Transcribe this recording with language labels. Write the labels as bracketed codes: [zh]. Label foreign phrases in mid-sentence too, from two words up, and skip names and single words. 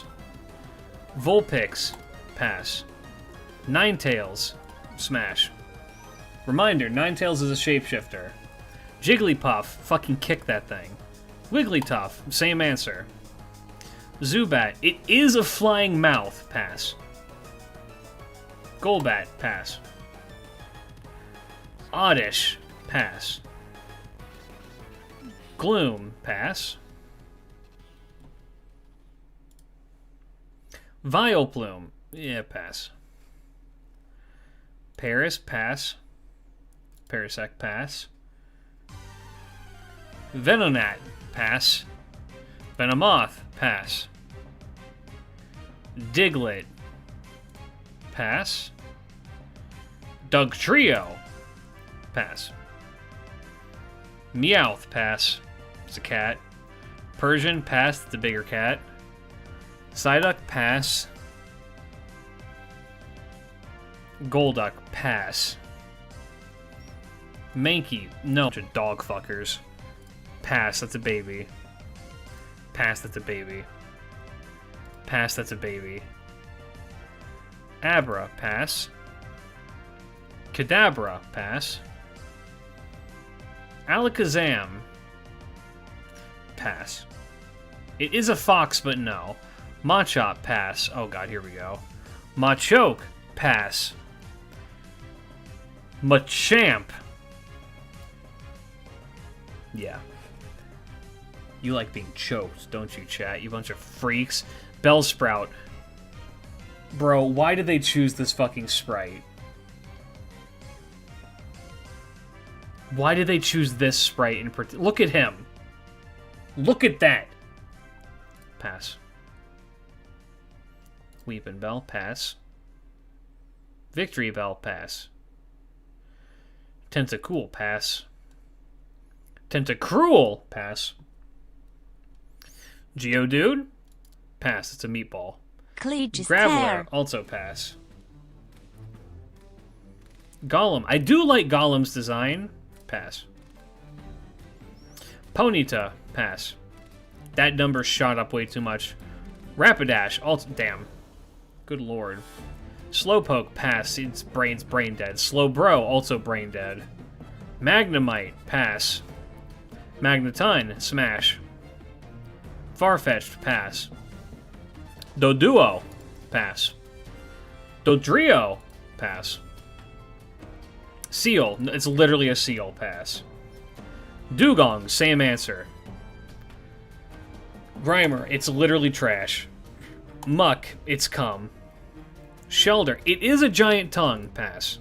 [en] Vulpix, pass. Ninetales, smash. Reminder, Ninetales is a shapeshifter. Jigglypuff, fucking kick that thing. Wigglytuff, same answer. Zubat, it is a flying mouth, pass. Golbat, pass. Oddish, pass. Gloom, pass. Vileplume, yeah, pass. Paris, pass. Parasect, pass. Venonat, pass. Venomoth, pass. Diglett, pass. Dugtrio, pass. Meowth, pass. It's a cat. Persian, pass. It's a bigger cat. Psyduck, pass. Golduck, pass. Mankey, no. Bunch of dog fuckers. Pass, that's a baby. Pass, that's a baby. Pass, that's a baby. Abra, pass. Kadabra, pass. Alakazam, pass. It is a fox, but no. Machop, pass. Oh god, here we go. Machoke, pass. Machamp. Yeah. You like being choked, don't you, chat? You bunch of freaks. Bellsprout. Bro, why did they choose this fucking sprite? Why did they choose this sprite in particular? Look at him. Look at that. Pass. Weepin' Bell, pass. Victory Bell, pass. Tentacool, pass. Tentacruel, pass. Geodude, pass. It's a meatball. Graveler, also pass. Golem. I do like Golem's design. Pass. Ponyta. Pass. That number shot up way too much. Rapidash. Also, damn. Good lord. Slowpoke. Pass. Its brain's brain dead. Slowbro. Also brain dead. Magnemite. Pass. Magneton. Smash. Farfetch'd. Pass. Doduo. Pass. Dodrio. Pass. Seal. It's literally a seal. Pass. Dugong. Same answer. Grimer. It's literally trash. Muck. It's cum. Shelder. It is a giant tongue. Pass.